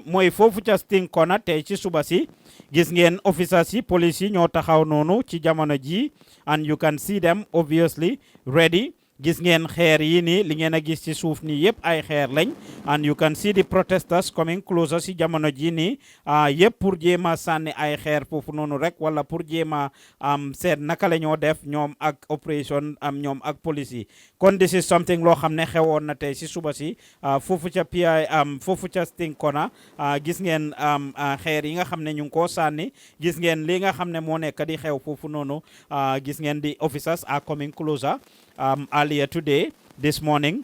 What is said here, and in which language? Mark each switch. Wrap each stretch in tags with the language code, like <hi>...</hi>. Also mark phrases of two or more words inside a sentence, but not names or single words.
<wo>mooy foofu ca Sting Corner tey ci suba si gis ngeen officers yi police yi ñoo taxaw noonu ci jamono ji</wo> <en>and you can see them obviously</en> <wo>ready gis ngeen xeer yi nii li ngeen a gis ci suuf nii yëpp ay xeer lañ</wo> <en>and you can see the protesters coming closer</en> <wo>si jamono ji nii yëpp pour jéem a sànni ay xeer foofu noonu rek wala pour jéem a seet naka la ñoo def ñoom ak opération ñoom ak police yi kon</wo> <en>this is something</en> <wo>loo xam ne xewoon na tey si suba si foofu ca foofu ca Sting Corner gis ngeen xeer yi nga xam ne ñu ngi koo sànni gis ngeen li nga xam ne moo nekk di xew foofu noonu gis ngeen</wo> <en>the officers are coming closer earlier today, this morning.</en>